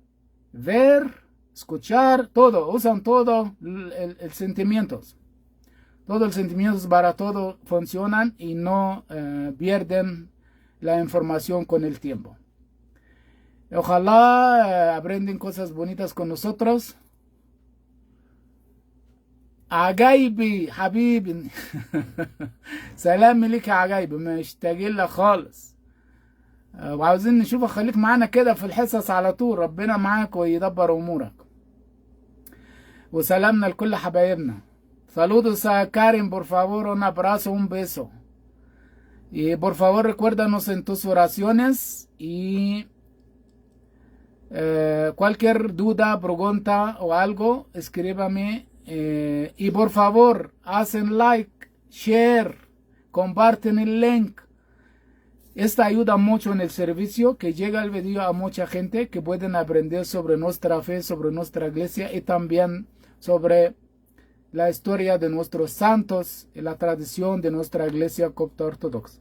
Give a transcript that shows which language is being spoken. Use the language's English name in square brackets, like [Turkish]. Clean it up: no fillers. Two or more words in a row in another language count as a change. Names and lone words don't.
[Spanish] Leer, ver, escuchar, todo, usan todo el sentimientos. Todos los sentimientos para todo funcionan y no pierden la información con el tiempo. Ojalá aprenden cosas bonitas con nosotros. [Arabic] عجايبي حبيبي سلام ليك يا عجايبي مشتاقين لك خالص وعاوزين نشوفك خليك معانا كده في الحصص على طول ربنا معاك ويدبر امورك وسلامنا لكل حبايبنا [Spanish] saludos a Karen por favor un abrazo un beso y por favor recuérdanos en tus oraciones y cualquier duda pregunta o algo escríbame. Y por favor, hacen like, share, comparten el link. Esta ayuda mucho en el servicio, que llega el video a mucha gente que pueden aprender sobre nuestra fe, sobre nuestra iglesia y también sobre la historia de nuestros santos y la tradición de nuestra iglesia copta ortodoxa.